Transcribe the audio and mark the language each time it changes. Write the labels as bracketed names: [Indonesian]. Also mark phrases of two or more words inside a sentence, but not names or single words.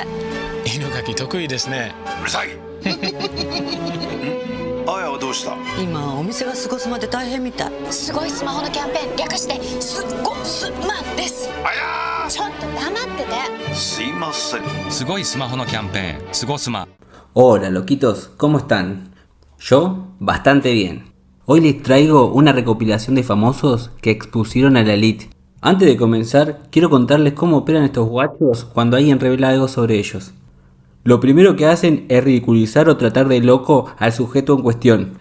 [Japanese] 犬かき得意ですね。うるさい。あやはどうした？今お店がすごすまで大変みたい。すごいスマホのキャンペーン略してすっごスマです。あやちょっと黙ってて。すいません。すごいスマホのキャンペーン、すごスマ。 [Spanish] Hola loquitos, ¿cómo están? Yo, bastante bien. Hoy les traigo una recopilación de famosos que expusieron a la elite. Antes de comenzar, quiero contarles cómo operan estos guachos cuando alguien revela algo sobre ellos. Lo primero que hacen es ridiculizar o tratar de loco al sujeto en cuestión.